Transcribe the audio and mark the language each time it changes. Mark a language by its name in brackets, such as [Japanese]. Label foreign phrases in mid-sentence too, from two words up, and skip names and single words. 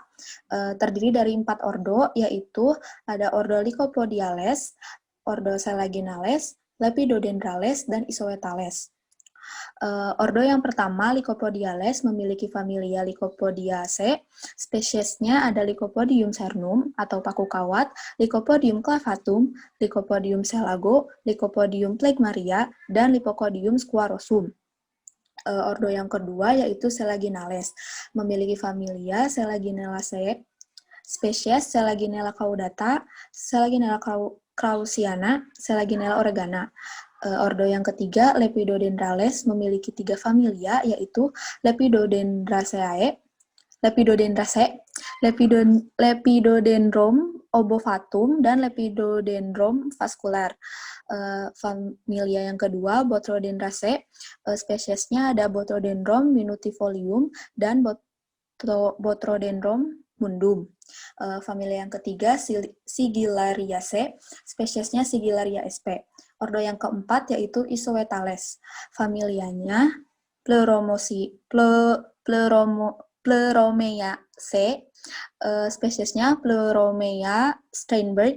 [Indonesian] Terdiri dari 4 ordo, yaitu ada ordo Lycopodiales, ordo Selaginales, Lepidodendrales, dan Isoetales. Ordo yang pertama, Lycopodiales, memiliki familia Lycopodiaceae. Spesiesnya ada Lycopodium cernum atau paku kawat, Lycopodium clavatum, Lycopodium selago, Lycopodium phlegmaria, dan Lycopodium squarosum. Ordo yang kedua yaitu Selaginales, memiliki familia Selaginelliaceae, spesies Selaginella caudata, Selaginella krausiana, Selaginella oregana. Ordo yang ketiga, Lepidodendrales, memiliki 3 familia, yaitu Lepidodendroceae, Lepidodendron obovatum, dan Lepidodendron vascular. Familia yang kedua, Botryodendraceae, spesiesnya ada Botryodendran minutifolium dan Botryodendran mundum. Familia yang ketiga, Sigillariaceae, spesiesnya Sigillaria sp. Ordo yang keempat yaitu Isoetales. Familianya Pleuromeaceae, spesiesnya Pleuromea Steinberg.